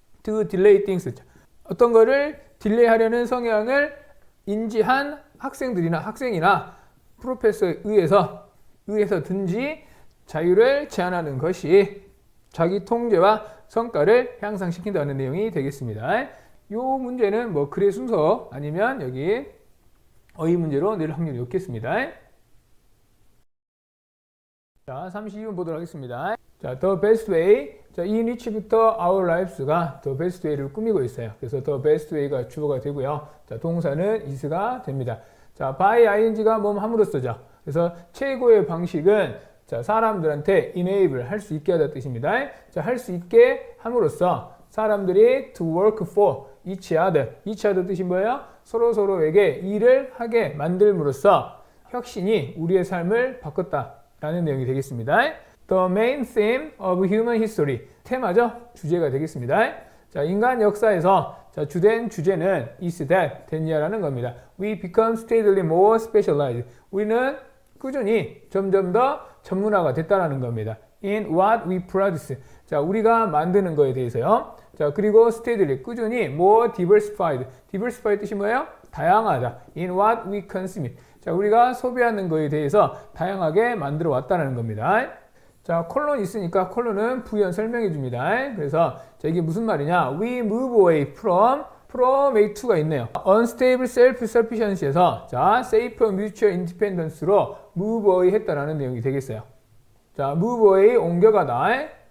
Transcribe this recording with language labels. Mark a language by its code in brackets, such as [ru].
[en] to delay things, [ko] 자, 어떤 거를 딜레이 하려는 성향을 인지한 학생들이나 학생이나 프로페서에 의해서든지 자유를 제한하는 것이 자기 통제와 성과를 향상시킨다는 내용이 되겠습니다. 이 문제는 뭐 글의 순서 아니면 여기 어휘 문제로 낼 확률이 높겠습니다. 자, 32번 보도록 하겠습니다. 자, the best way. 자, in which부터 our lives가 the best way를 꾸미고 있어요. 그래서 the best way가 주어가 되고요. 자, 동사는 is가 됩니다. 자, by ing가 몸 함으로써죠. 그래서 최고의 방식은 자, 사람들한테 enable, 할 수 있게 하다 뜻입니다. 자, 할 수 있게 함으로써 사람들이 [en] to work for each other. [ko] each other 뜻이 뭐예요? 서로에게 일을 하게 만들므로써 혁신이 우리의 삶을 바꿨다라는 내용이 되겠습니다. [en] The main theme of human history. [ko] 테마죠? 주제가 되겠습니다. 자, 인간 역사에서 자, 주된 주제는 [en] is that, [ko] 됐냐라는 겁니다. [en] We become steadily more specialized. [ko] 우리는 꾸준히 점점 더 전문화가 됐다라는 겁니다. [en] In what we produce. [ko] 자, 우리가 만드는 거에 대해서요. 자, 그리고 steadily, 꾸준히 [en] more diversified. [ko] diversified 뜻이 뭐예요? 다양하다. [en] In what we consume. [ko] 자, 우리가 소비하는 거에 대해서 다양하게 만들어 왔다는 겁니다. 자, 콜론 있으니까 콜론은 부연 설명해 줍니다. 그래서 자, 이게 무슨 말이냐? [en] We move away from a to가 있네요. unstable self-sufficiency에서 자, safe mutual independence로 move away [ko] 했다라는 내용이 되겠어요. 자, move away, 옮겨가다.